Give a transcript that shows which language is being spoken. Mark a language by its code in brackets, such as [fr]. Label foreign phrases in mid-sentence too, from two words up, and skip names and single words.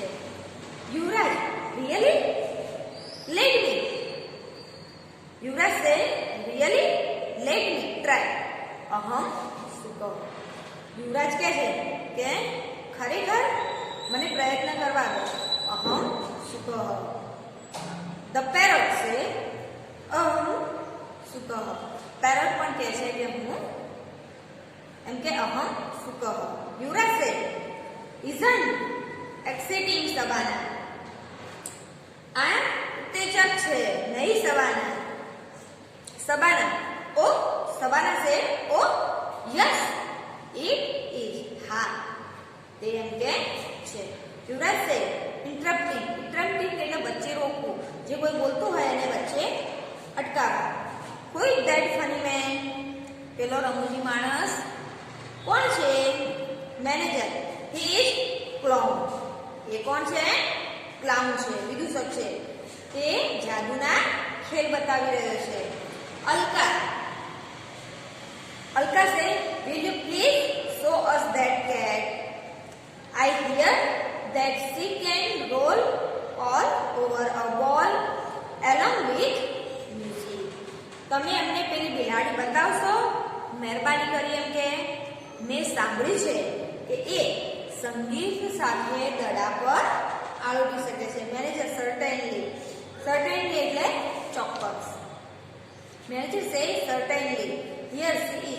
[en] યુવરાજ, really? let me. યુવરાજ says, really? let me try. અહમ [gu] શું કહું? યુવરાજ કહે છે કે ખરેખર મને પ્રયત્ન કરવા દો. અહમ શું કહો? [en] The parrot say, [gu] શું કહો? પેરટ પણ કહે છે કે હું એમ કે શું કહો? [en] યુવરાજ say, isn't exciting શબાના? [gu] આ ઉત્તેજક છે નહીં શબાના? [en] શબાના, ઓ શબાના said, oh yes it is. [gu] હા તે એમ કે છે. યુવરાજ [en] said, interrupting [gu] એટલે વચ્ચે રોકવું, જે કોઈ બોલતું હોય એને વચ્ચે અટકાવવું. [en] Who is that funny man? [gu] પેલો રમૂજી માણસ કોણ છે? મેનેજર. [en] He is clown. [gu] એ કોણ છે? ક્લાઉન છે, વિદૂષક છે. તે જાદુના ખેલ બતાવી રહ્યો છે. [en] અલકા says, will you please show us that cat? I hear that she can roll all over a ball along with music. [gu] તમે અમને પેલી બિલાડી બતાવશો? મહેરબાની કરી એમ કે મેં સાંભળ્યું છે કે એ સંગીત સાથે દડા પર આળોટી શકે છે. મેનેજર સર્ટેનલી એટલે ચોક્કસ. [en] manager says certainly here she is.